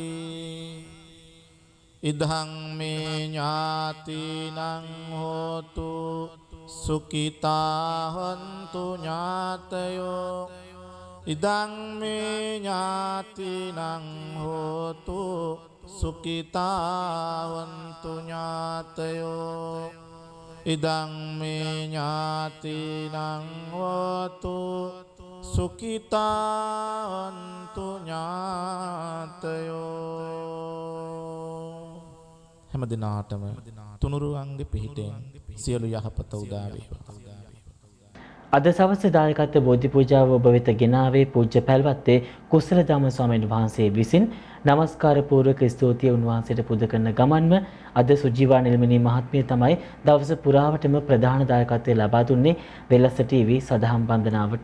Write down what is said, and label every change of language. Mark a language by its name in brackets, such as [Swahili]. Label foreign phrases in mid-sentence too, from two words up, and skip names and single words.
[Pali] ඉදං මේ ඥාතිනං හෝතු සුඛිතා හොන්තු ඥාතයෝ ඉදං මේ ඥාතිනං හෝතු සුඛිතා හොන්තු ඥාතයෝ ඉදං මේ ඥාතිනං හෝතු සුඛිතා හොන්තු ඥාතයෝ [Sinhala] හැම දිනාටම තුනුරුවන්ගේ පිහිටෙන් සියලු යහපත උදා වේවා. අද සවස් දායකත්ව බෝධි පූජාව ඔබ වෙත ගෙනාවේ පූජ්‍ය පැල්වත්තේ කුසල ධම්ම ස්වාමීන් වහන්සේ විසින් නමස්කාර පූර්වක ස්තුතිය උන්වහන්සේට පුද කරන ගමන්ම අද සුජීවා නිල්මනී මහත්මිය තමයි දවස පුරාවටම ප්‍රධාන දායකත්වය ලබා දුන්නේ වෙලස ටීවී සදහම් වන්දනාවට.